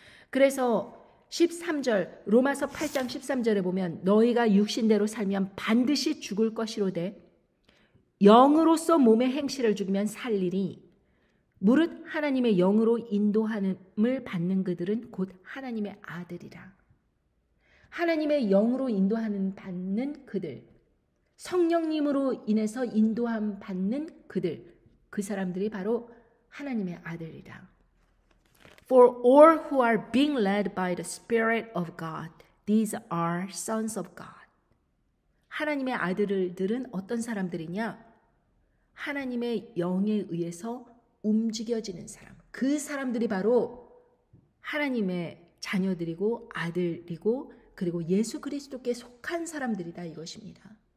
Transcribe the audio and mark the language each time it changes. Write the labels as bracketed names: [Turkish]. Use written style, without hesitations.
[Korean] 그래서 13절 로마서 8장 13절에 보면 너희가 육신대로 살면 반드시 죽을 것이로되 영으로서 몸의 행실을 죽이면 살리니 무릇 하나님의 영으로 인도함을 받는 그들은 곧 하나님의 아들이라. 하나님의 영으로 인도하는 받는 그들, 성령님으로 인해서 인도함 받는 그들, 그 사람들이 바로 하나님의 아들이다. [English] For all who are being led by the Spirit of God, these are sons of God. [Korean] 하나님의 아들들은 어떤 사람들이냐? 하나님의 영에 의해서 움직여지는 사람. 그 사람들이 바로 하나님의 자녀들이고 아들이고 그리고 예수 그리스도께 속한 사람들이다 이것입니다.